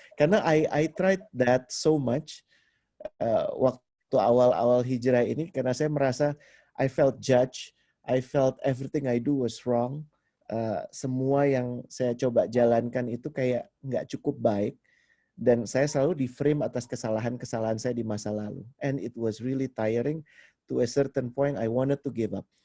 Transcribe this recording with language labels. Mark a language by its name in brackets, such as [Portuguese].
[English] Karena I tried that so much [Indonesian] waktu awal-awal hijrah ini, karena saya merasa [English] I felt judged, I felt everything I do was wrong. [Indonesian] Semua yang saya coba jalankan itu kayak nggak cukup baik. Dan saya selalu di-frame atas kesalahan-kesalahan saya di masa lalu. [English] And it was really tiring. To a certain point, I wanted to give up.